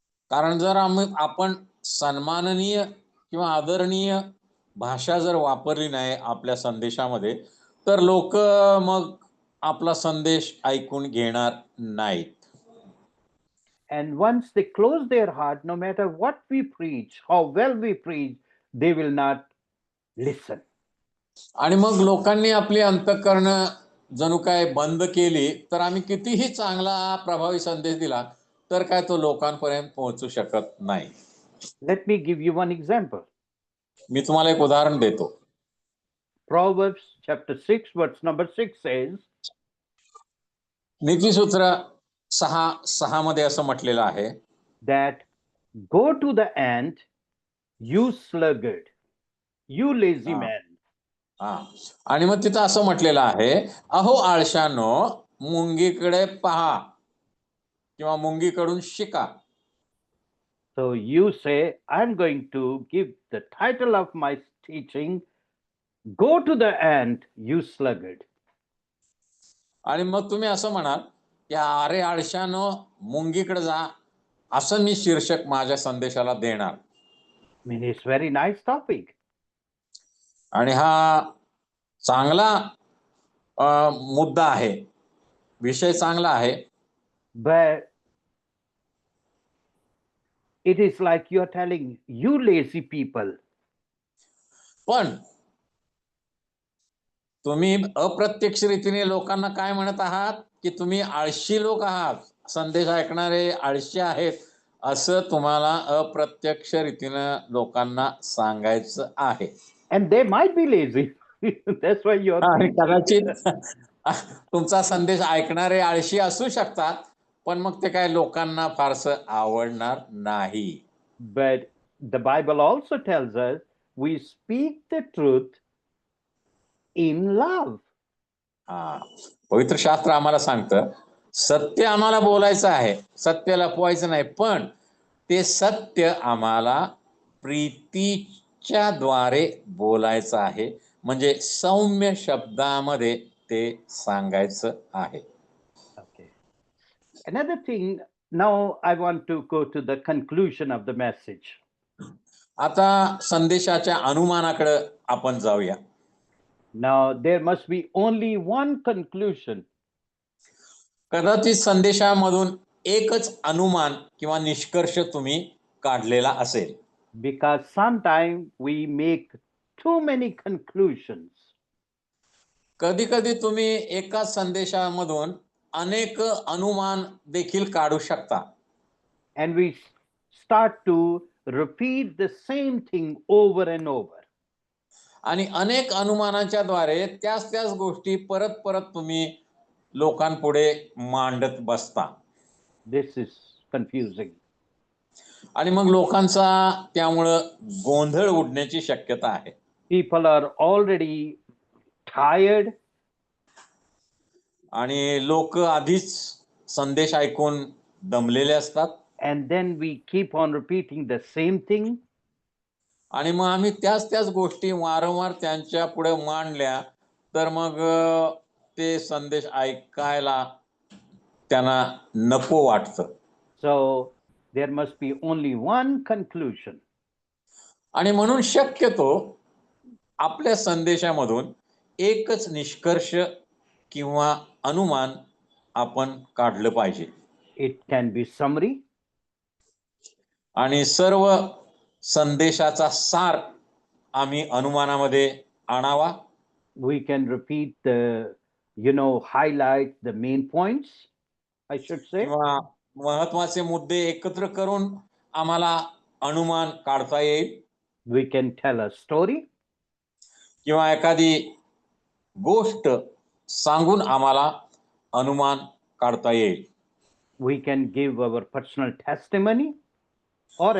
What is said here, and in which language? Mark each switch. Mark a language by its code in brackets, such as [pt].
[mr] कारण जर आपण सन्माननीय किंवा आदरणीय भाषा जर वापरली नाही आपल्या संदेशामध्ये, तर लोक मग आपला संदेश ऐकून घेणार नाहीत. [en] And once they close their heart, no matter what we preach, how well we preach, they will not listen. [mr] आणि मग लोकांनी आपली अंतःकरण जणू काय बंद केली, तर आम्ही कितीही चांगला प्रभावी संदेश दिला तर काय तो लोकांपर्यंत पोहोचू शकत नाही. [en] Let me give you one example. [mr] मी तुम्हाला एक उदाहरण देतो. [en] Proverbs chapter 6, verse number 6 says, [mr] नीतिसूत्र 6:6 मध्ये असं म्हटलेलं आहे, [en] that go to the ant, you sluggard, you lazy Ah. man. हा. [mr] आणि मग तिथं असं म्हटलेलं आहे, अहो आळशानो, मुंगीकडे पहा किंवा मुंगीकडून शिका. [en] So you say, I'm going to give the title of my teaching, Go to the ant, you sluggard. [mr] आणि मग तुम्ही असं म्हणाल की अरे आळशानो, मुंगीकडे जा, असं मी शीर्षक माझ्या संदेशाला देणार. [en] I mean, it's very nice topic. [mr] आणि हा चांगला मुद्दा आहे, विषय चांगला आहे. [en] But it is like you're telling, you lazy people. [mr] पण तुम्ही अप्रत्यक्ष रीतीने लोकांना काय म्हणत आहात की तुम्ही आळशी लोक आहात, संदेश ऐकणारे आळशी आहेत, असं तुम्हाला अप्रत्यक्ष रीतीनं लोकांना सांगायचं आहे. [en] And they might be lazy. That's why you're [mr] आणि [en] preaching. [mr] कदाचित तुमचा संदेश ऐकणारे आळशी असू शकतात, पण मग ते काय लोकांना फारसं आवडणार नाही. [en] But the Bible also tells us we speak the truth in love. हा. [mr] पवित्र शास्त्र आम्हाला सांगतं सत्य आम्हाला बोलायचं आहे, सत्य लपवायचं नाही, पण ते सत्य आम्हाला प्रीतीच्या द्वारे बोलायचं आहे, म्हणजे सौम्य शब्दामध्ये ते सांगायचं आहे. [en] Okay. Another thing, now I want to go to the conclusion of the message. [mr] आता संदेशाच्या अनुमानाकडे आपण जाऊया. [en] Now, there must be only one conclusion. [mr] कदाचित संदेशामधून एकच अनुमान किंवा निष्कर्ष तुम्ही काढलेला असेल. [en] Because sometimes we make too many conclusions. [mr] कधी कधी तुम्ही एका संदेशामधून अनेक अनुमान देखील काढू शकता. [en] And we start to repeat the same thing over and over. [mr] आणि अनेक अनुमानाच्या द्वारे त्याच गोष्टी परत परत तुम्ही लोकांपुढे मांडत बसता. [en] This is confusing. [mr] आणि मग लोकांचा त्यामुळं गोंधळ उडण्याची शक्यता आहे. [en] People are already tired, [mr] आणि लोक आधीच संदेश ऐकून दमलेले असतात. [en] and then we keep on repeating the same thing. [mr] आणि मग आम्ही त्याच गोष्टी वारंवार त्यांच्या पुढे मांडल्या तर मग ते संदेश ऐकायला त्यांना नको वाटतं. [en] So there must be only one conclusion. [mr] आणि म्हणून शक्यतो आपल्या संदेशामधून एकच निष्कर्ष किंवा अनुमान आपण काढलं पाहिजे. [en] It can be summary, [mr] आणि सर्व संदेशाचा सार आम्ही अनुमानामध्ये आणावा. [en] we can repeat the, highlight the main points, I should say. [mr] किंवा महत्वाचे मुद्दे एकत्र करून आम्हाला अनुमान काढता येईल. [en] We can tell a story, [mr] किंवा एखादी गोष्ट सांगून आम्हाला अनुमान काढता येईल. [en] we can give our personal testimony or any